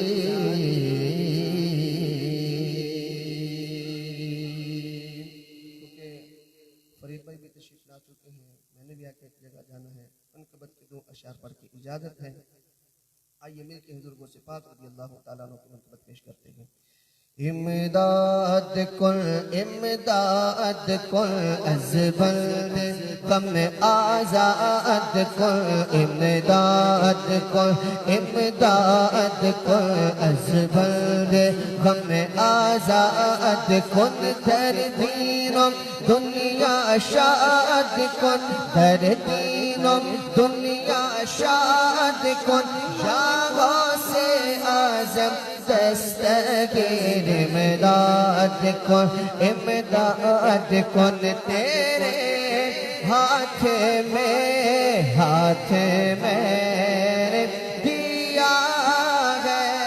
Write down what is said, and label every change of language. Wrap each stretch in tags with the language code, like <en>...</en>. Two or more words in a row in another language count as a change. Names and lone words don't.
<ur>فرید بھائی بھی تشریف لا چکے ہیں، میں نے بھی آ کے ایک جگہ جانا ہے، منقبت کے 2 اشعار پڑھ کے اجازت ہے۔ آئیے مل کے حضور غوث پاک رضی اللہ تعالیٰ عنہ کی منقبت پیش کرتے ہیں۔</ur> <fa>امداد کن از بند غم آزاد کن، امداد کن از بند غم آزاد کن، در دینم دنیا شاد کن، در دینم دنیا شاد کن، یا غوث اعظم دستگیر امداد کن</fa> <ur>تیرے ہاتھ میں دیا ہے۔</ur>